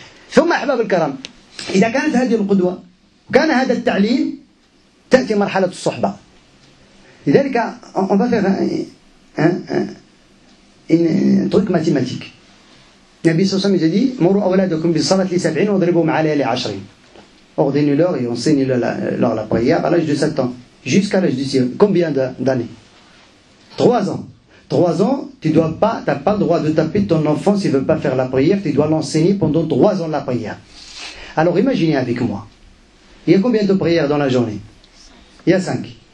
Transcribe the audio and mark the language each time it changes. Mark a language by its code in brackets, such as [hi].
[ar] ثم أحباب الكرام إذا كانت هذه القدوة كان هذا التعليم تأتي مرحلة الصحبة. لذلك [fr] on va faire un truc mathématique. [ar] النبي صلى الله عليه وسلم [fr] dit [ar] مروا أولادكم بالصلاة ل7 واضربوهم عليها ل10. [fr] Ordonnez-leur et enseignez-leur la prière à l'âge de 7 ans jusqu'à l'âge de 6 ans. Combien d'années? 3 ans. 3 ans, tu n'as pas le droit de taper ton enfant s'il ne veut pas faire la prière, tu dois l'enseigner pendant 3 ans la prière. Alors imaginez avec moi, il y a combien de prières dans la journée? Il y a 5.